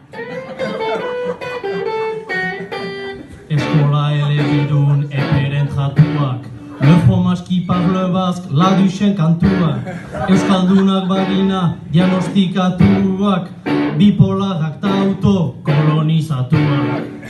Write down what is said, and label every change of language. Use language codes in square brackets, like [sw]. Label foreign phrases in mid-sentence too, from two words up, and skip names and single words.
[eu] Eskola elebidun eperen jatuak, [fr] le fromage qui parle basque, [eu] la duxen kantuak, euskaldunak bagina diagnostikatuak, bipolarak ta auto kolonizatuak.